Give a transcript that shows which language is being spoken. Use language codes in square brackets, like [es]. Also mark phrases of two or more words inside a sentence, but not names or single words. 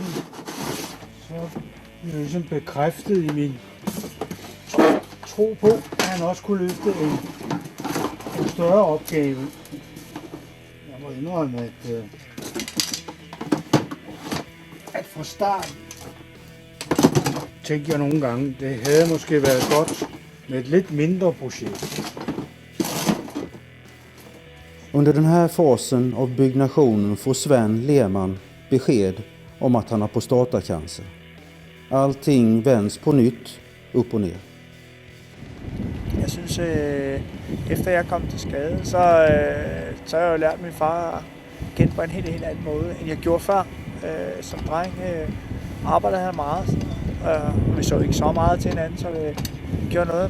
[da] så blev jeg ligesom bekræftet i min tro på, at han også kunne løfte en større opgave. Jeg må indrømme, at fra start tænkte jeg nogle gange, det havde måske været godt med et lidt mindre projekt. [sv] Under den här fasen av byggnationen får Sven Lehmann besked om att han har prostatacancer. Allting vänds på nytt, upp och ner. [da] Jeg synes, efter jeg kom til skade, så har jeg jo lært min far at kende på en helt anden måde, end jeg gjorde før. Som dreng arbejdede han meget. Vi så ikke så meget til hinanden, så det gjorde noget.